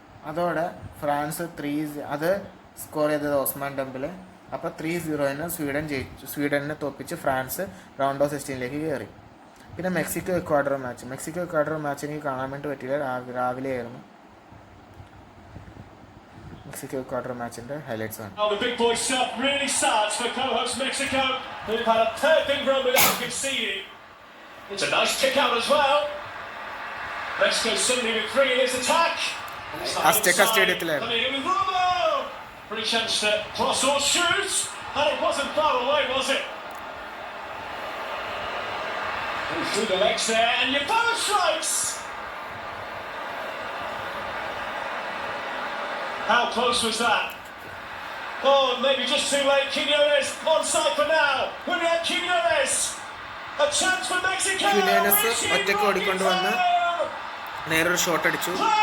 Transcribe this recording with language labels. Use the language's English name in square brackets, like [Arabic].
[Malayalam] അതോടെ ഫ്രാൻസ് അത് സ്കോർ ചെയ്തത് ഓസ്മാൻ ഡെംബലെ. അപ്പോൾ 3-0 സ്വീഡൻ ജയിച്ചു. സ്വീഡനെ തോൽപ്പിച്ച് ഫ്രാൻസ് റൗണ്ട് ഓഫ് 16 കയറി. പിന്നെ മെക്സിക്കോ ഇക്വാഡർ മാച്ച് എനിക്ക് കാണാൻ വേണ്ടി പറ്റില്ല, രാവിലെ ആയിരുന്നു. മെക്സിക്കോ ഇക്വാഡർ മാച്ചിൻ്റെ ഹൈലൈറ്റ്സ് ആണ്. [English] The big boy stuff really starts for co-host Mexico, who've had a perfect run without conceding. It's a nice kick out as well. Mexico suddenly with 3 in his attack. [Malayalam] Azteca സ്റ്റേഡിയത്തിലായിരുന്നു. [English] Pretty chance to cross or shoot, and it wasn't far away, was it? And through the legs there, and Yeboah strikes. How close was that? Oh, maybe just too late. Quiñones onside for now. Julian Quiñones, a chance for Mexico. [Malayalam] Quiñones ഒറ്റയ്ക്ക് ഓടിക്കൊണ്ട് വന്ന് നേരൊരു shot അടിച്ചു.